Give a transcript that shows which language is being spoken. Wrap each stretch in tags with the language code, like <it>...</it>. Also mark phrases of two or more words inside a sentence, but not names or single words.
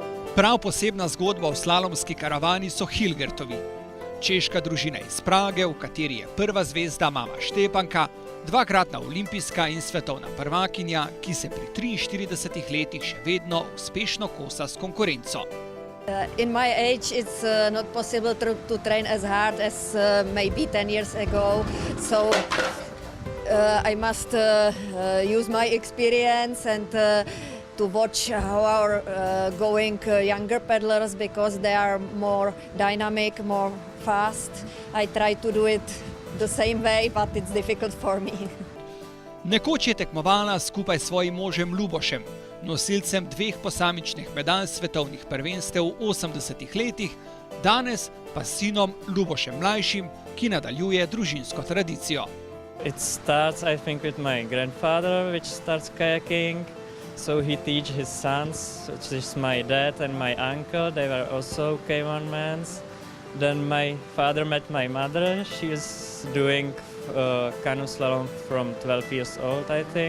<sl>Prav posebna zgodba v slalomski karavani so Hilgertovi. Češka družina iz Prage, v kateri je prva zvezda mama Štepanka, dvakratna olimpijska in svetovna prvakinja, ki se pri 43 letih še vedno uspešno kosa s konkurenco.</sl> <en>In my age it's not possible to train as hard as maybe 10 years ago, so I must use my experience and to watch how are going younger paddlers, because they are more dynamic, more fast. I try to do it the same way, but it's difficult for me.</en> <sl>Nekoč je tekmovala skupaj s svojim možem Lubošem, nosilcem 2 posamičnih medalj svetovnih prvenstev v 80 letih, danes pa s sinom Lubošem mlajšim, ki nadaljuje družinsko tradicijo.</sl> <en>It starts, I think, with my grandfather, which starts kayaking. So he teaches his sons, which is my dad and my uncle. They were also K1 men. Then my father met my mother. She is doing canoe slalom from 12 years old, I think.</en>